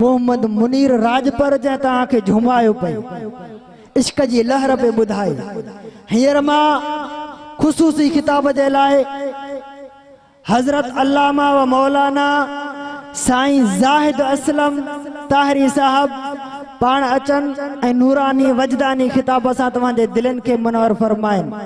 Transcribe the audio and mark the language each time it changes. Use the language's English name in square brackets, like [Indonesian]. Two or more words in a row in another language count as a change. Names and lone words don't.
[Sindhi] मोहम्मद मुनीर राजपर जै तव्हांखे झुमायो पे इश्क जी लहर पे ॿुधाए। हींअर मां ख़ुसूसी खिताब जे लाइ हज़रत अल्लामा व मौलाना साईं ज़ाहिद असलम ताहिरी साहब पाण अचन ऐं नूरानी वजदानी खिताब सां तव्हांजे दिलनि खे मुनवर फरमाइनि।